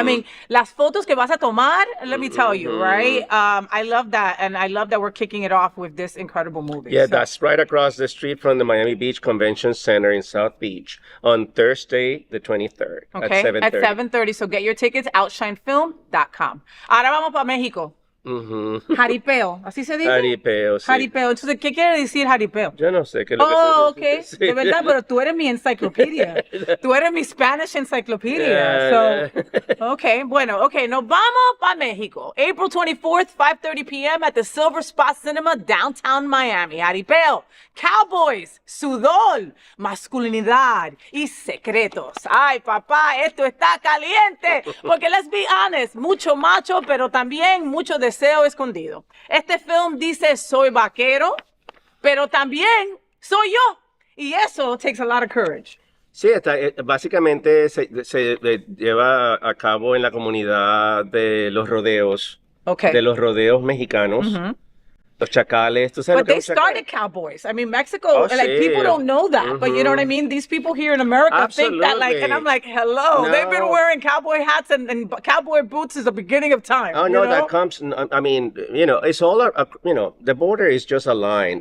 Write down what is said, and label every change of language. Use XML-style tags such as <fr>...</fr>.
<en>I mean,</en> <es>las fotos que vas a tomar,</es> <en>let me tell you, right? I love that, and I love that we're kicking it off with this incredible movie. Yeah, that's right across the street from the Miami Beach Convention Center in South Beach on Thursday, the 23rd okay, at 7:30. At 7:30. So get your tickets, outshinefilm.com.</en> <es>Ahora vamos para México. Jaripeo, ¿así se dice? Jaripeo, sí. Jaripeo. Entonces, ¿qué quiere decir jaripeo? Yo no sé qué es lo que ok. se dice. De verdad, pero tú eres mi enciclopedia. Tú eres mi</es> <en>Spanish encyclopedia. So, okay,</en> <es>bueno, okay, nos vamos para México.</es> <en>April 24th, 5:30 p.m. at the Silver Spot Cinema, downtown Miami.</en> <es>Jaripeo, cowboys, sudor, masculinidad y secretos. Ay, papá, esto está caliente. Porque</es> <en>let's be honest,</en> <es>mucho macho, pero también mucho deseo escondido. Este film dice soy vaquero, pero también soy yo. Y eso</es> <en>takes a lot of courage.</en> <es>Sí, básicamente se lleva a cabo en la comunidad de los rodeos, de los rodeos mexicanos. Los chacales, tú sabes.</es> <en>But they started cowboys. I mean, Mexico, people don't know that. But you know what I mean? These people here in America think that, like, and I'm like, hello. No. They've been wearing cowboy hats and cowboy boots since the beginning of time. Oh, no, that comes, I mean, it's all, the border is just a line.</en>